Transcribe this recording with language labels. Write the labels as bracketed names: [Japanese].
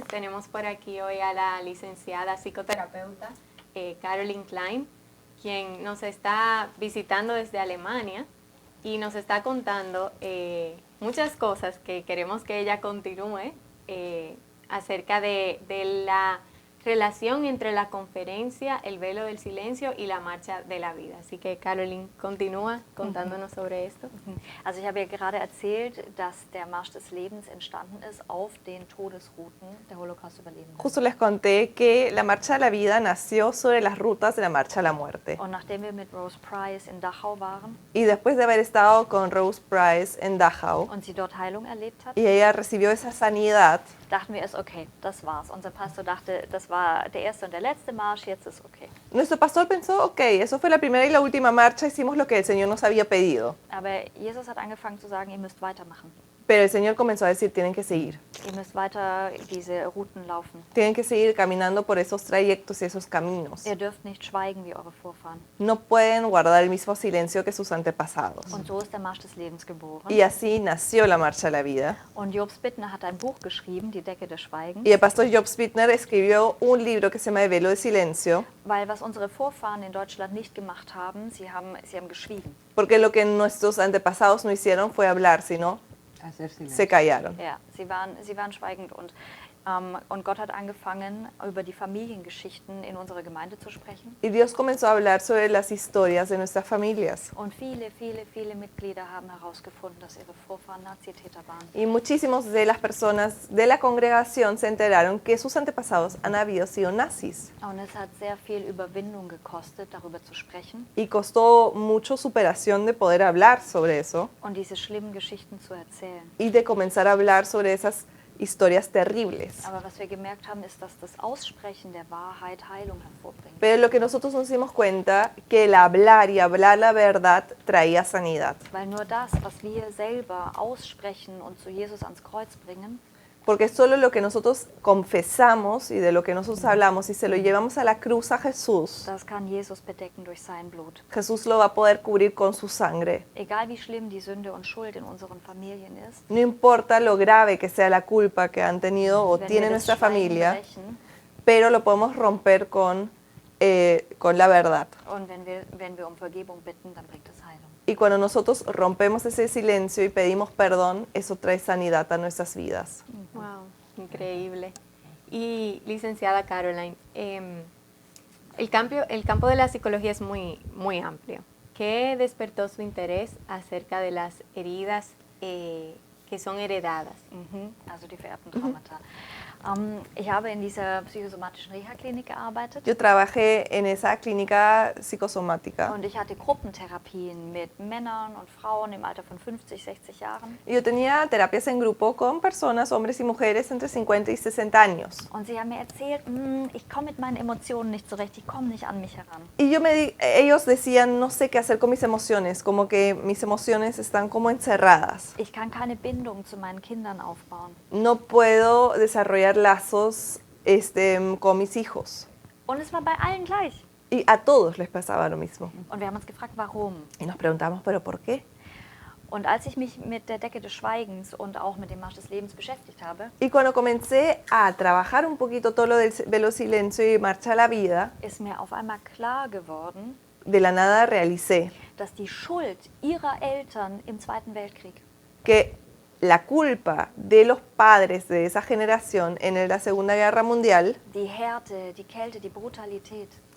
[Spanish] Tenemos por aquí hoy a la licenciada psicoterapeuta Caroline Klein, quien nos está visitando desde Alemania y nos está contando muchas cosas que queremos que ella continúe acerca de la relación entre la conferencia, el velo del silencio y la marcha de la vida. Así que Caroline continúa contándonos sobre esto. [German] Also ich habe ja gerade erzählt, dass der Marsch des Lebens entstanden ist auf den Todesrouten der Holocaust-Überlebenden. [Spanish] Justo les conté que la Marcha de la Vida nació sobre las rutas de la Marcha a la Muerte. [German] Und nachdem wir mit Rose Price in Dachau waren [Spanish] Y después de haber estado con Rose Price en Dachau [German] und sie dort Heilung erlebt hat, [Spanish] y ella recibió esa sanidad, [German] dachten wir es, okay, das war's. Unser Pastor dachte, das war der erste und der letzte Marsch, jetzt ist okay. [Spanish] nuestro pastor pensó, ok, eso fue la primera y la última marcha, hicimos lo que el Señor nos había pedido. [German] Aber Jesus hat angefangen zu sagen, ihr müsst weitermachen. [Spanish] Pero el Señor comenzó a decir, tienen que seguir. [German] Ihr müsst weiter diese Routen laufen. [Spanish] Tienen que seguir caminando por esos trayectos y esos caminos. [German] Ihr dürft nicht schweigen wie eure Vorfahren. [Spanish] No pueden guardar el mismo silencio que sus antepasados. [German] Und so ist der Marsch des Lebens geboren. [Spanish] Y así nació la Marcha de la Vida. [German] Und Jobs Bittner hat ein Buch geschrieben, Die Decke des Schweigens, [Spanish] Y el pastor Job Spittner escribió un libro que se llama El Velo del Silencio, [German] weil was unsere Vorfahren in Deutschland nicht gemacht haben, sie haben geschwiegen. [Spanish] porque lo que nuestros antepasados no hicieron fue hablar, sino Hacer silencio. se callaron. [German] Ja, sie waren schweigend und Gott hat angefangen, über die Familiengeschichten in unserer Gemeinde zu sprechen. [Spanish] Y Dios comenzó a hablar sobre las historias de nuestras familias. [German] Und viele Mitglieder haben herausgefunden, dass ihre Vorfahren Nazitäter waren. [Spanish] Y muchísimas de las personas de la congregación se enteraron que sus antepasados han habido sido nazis. [German] Und es hat sehr viel Überwindung gekostet, darüber zu sprechen [Spanish] Y costó mucho superación de poder hablar sobre eso [German] und diese schlimmen Geschichten zu erzählen. [Spanish] y de comenzar a hablar sobre esas historias terribles. [German] Aber was wir gemerkt haben, ist, dass das Aussprechen der Wahrheit Heilung hervorbringt. [Spanish] Pero lo que nosotros nos dimos cuenta, que el hablar y hablar la verdad traía sanidad. [German] Weil nur das, was wir selber aussprechen und zu Jesus ans Kreuz bringen, [Spanish] Porque solo lo que nosotros confesamos y de lo que nosotros hablamos y se lo llevamos a la cruz a Jesús, [German] das kann Jesus bedecken durch sein Blut. [Spanish] Jesús lo va a poder cubrir con su sangre. [German] Egal wie schlimm die Sünde und Schuld in unseren Familien ist, [Spanish] No importa lo grave que sea la culpa que han tenido o [German] wenn [Spanish] tiene [German] wir das [Spanish] nuestra [German] Schweigen [Spanish] familia, [German] brechen [Spanish] pero lo podemos romper con la verdad. [German] und wenn wir um Vergebung bitten, dann bringt es Heilung. [Spanish] Y cuando nosotros rompemos ese silencio y pedimos perdón, eso trae sanidad a nuestras vidas. Wow, increíble. Y licenciada Caroline, el campo de la psicología es muy, muy amplio. ¿Qué despertó su interés acerca de las heridas que son heredadas? [German] Also die vererbten Traumata. Ich habe in dieser psychosomatischen Reha-Klinik gearbeitet [Spanish] Yo trabajé en esa clínica psicosomática [German] und ich hatte Gruppentherapien mit Männern und Frauen im Alter von 50, 60 Jahren. [Spanish] y yo tenía terapias en grupo con personas, hombres y mujeres entre 50 y 60 años. [German] Und sie haben mir erzählt, ich komme mit meinen Emotionen nicht zurecht, ich komme nicht an mich heran. [Spanish] Y ellos decían, no sé qué hacer con mis emociones, como que mis emociones están como encerradas. [German] Ich kann keine Bindung zu meinen Kindern aufbauen. [Spanish] No puedo desarrollar lazos con mis hijos. [German] Und es war bei allen gleich. [Spanish] Y a todos les pasaba lo mismo. [German] Und wir haben uns gefragt, warum? [Spanish] Y nos preguntamos, ¿pero por qué? [German] Und als ich mich mit der Decke des Schweigens und auch mit dem Marsch des Lebens beschäftigt habe, [Spanish] Y cuando comencé a trabajar un poquito todo lo del velo silencio y marcha a la vida, [German] ist mir auf einmal klar geworden, [Spanish] de la nada realicé [German] dass die Schuld ihrer Eltern im Zweiten Weltkrieg [Spanish] que la culpa de los padres de esa generación en la Segunda Guerra Mundial, [German] die Härte, die Kälte, die Brutalität,